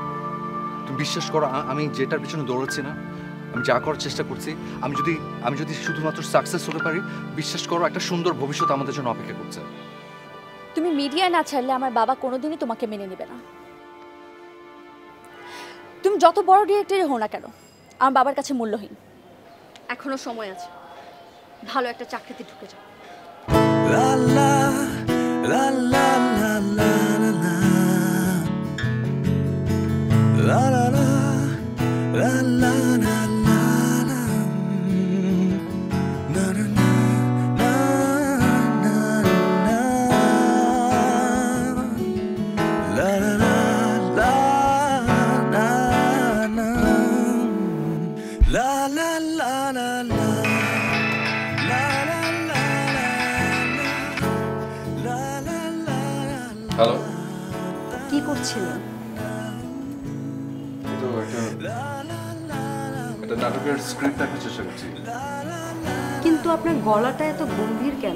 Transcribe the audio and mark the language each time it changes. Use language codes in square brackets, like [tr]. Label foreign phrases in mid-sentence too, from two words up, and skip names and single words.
[bn] তুমি বিশ্বাস করো, আমি যেটার পিছনে দৌড়াচ্ছি না, আমি যা করার চেষ্টা করছি, আমি যদি শুধুমাত্র সাকসেস হতে পারি, বিশ্বাস করো একটা সুন্দর ভবিষ্যৎ আমাদের জন্য অপেক্ষা করছে। তুমি মিডিয়া না ছাড়লে আমার বাবা কোনোদিনই তোমাকে মেনে নেবে না। তুমি যত বড় ডিরেক্টরই হও না কেন আমার বাবার কাছে মূল্যহীন। এখনো সময় আছে, ভালো একটা চাকরিতে ঢুকে যাও। La la la la la la la la la la la la la la la na na na na na la la la la na na la la la la la হ্যালো, কি করছিলেন? এটা নাটকের স্ক্রিপ্ট লেখার চেষ্টা করছি। কিন্তু আপনার গলাটা এত গম্ভীর কেন?